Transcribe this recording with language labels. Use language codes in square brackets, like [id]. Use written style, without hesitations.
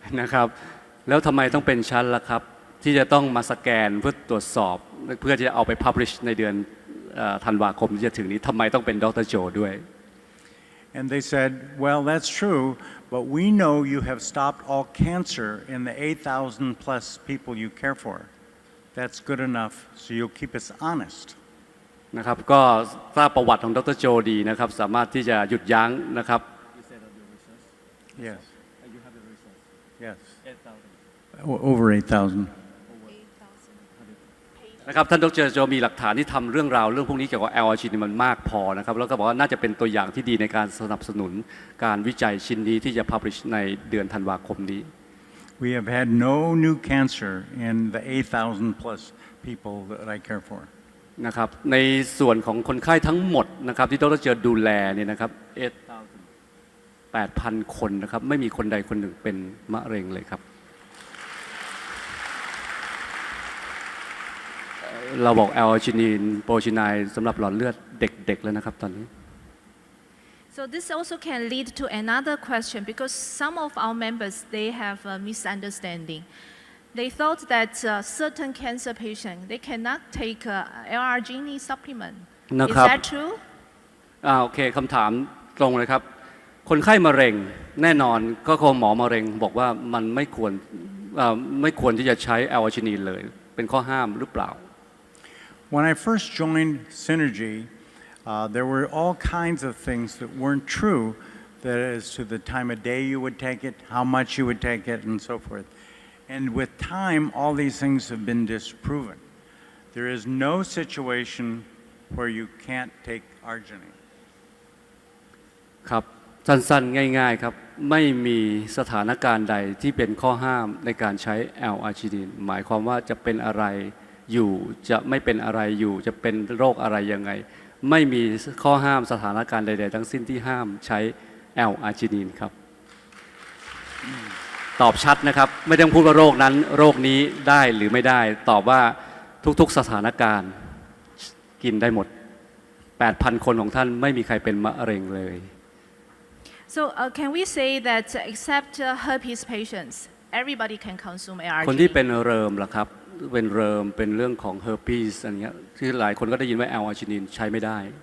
[th] นะครับแล้วทำไมต้องเป็นชั้นล่ะครับที่จะต้องมาสแกนเพื่อตรวจสอบเพื่อที่จะเอาไป publish ในเดือนธันวาคมที่จะถึงนี้ทำไมต้องเป็นดร.โจด้วย [en] And they said, well, that's true, but we know you have stopped all cancer in the 8,000 plus people you care for. That's good enough, so you'll keep us honest. [th] นะครับก็ทราบประวัติของดร.โจดีนะครับสามารถที่จะหยุดยั้งนะครับ [en] Yes. Yes. Over 8,000. [th] นะครับท่านดร. โจมีหลักฐานที่ทำเรื่องราวเรื่องพวกนี้เกี่ยวกับแอลอาร์จินมันมากพอนะครับแล้วก็บอกว่าน่าจะเป็นตัวอย่างที่ดีในการสนับสนุนการวิจัยชิ้นนี้ที่จะ publish ในเดือนธันวาคมนี้ [en] We have had no new cancer in the 8,000 plus people that I care for. [th] นะครับในส่วนของคนไข้ทั้งหมดนะครับที่ดร.โจดูแลเนี่ยนะครับ 8,000 คนนะครับไม่มีคนใดคนหนึ่งเป็นมะเร็งเลยครับเราบอกแอลจินีนโปรจินายสำหรับหลอดเลือดเด็กๆแล้วนะครับตอนนี้ [en] So this also can lead to another question because some of our members they have a misunderstanding. They thought that certain cancer patients they cannot take L-arginine supplement. Is that true? [th] โอเคคำถามตรงเลยครับคนไข้มะเร็งแน่นอนก็คงหมอมะเร็งบอกว่ามันไม่ควรที่จะใช้แอลจินีนเลยเป็นข้อห้ามหรือเปล่า [en] When I first joined Synergy, there were all kinds of things that weren't true, that as to the time of day you would take it, how much you would take it, and so forth. And with time, all these things have been disproven. There is no situation where you can't take arginine. [th] ครับสั้นๆง่ายๆครับไม่มีสถานการณ์ใดที่เป็นข้อห้ามในการใช้แอลอาร์จินีนหมายความว่าจะเป็นอะไรอยู่จะไม่เป็นอะไรอยู่จะเป็นโรคอะไรยังไงไม่มีข้อห้ามสถานการณ์ใดๆทั้งสิ้นที่ห้ามใช้แอลอาร์จินีนครับ ตอบชัดนะครับไม่ต้องพูดว่าโรคนั้นโรคนี้ได้หรือไม่ได้ตอบว่าทุกๆสถานการณ์กินได้หมด 8,000 คนของท่านไม่มีใครเป็นมะเร็งเลย [en] So can we say that except herpes patients, everybody can consume ARG? [th] คนที่เป็นเริมล่ะครับเป็นเริมเป็นเรื่องของ herpes อะไรเงี้ยที่หลายคนก็ได้ยินว่าแอลอาร์จินีนใช้ไม่ได้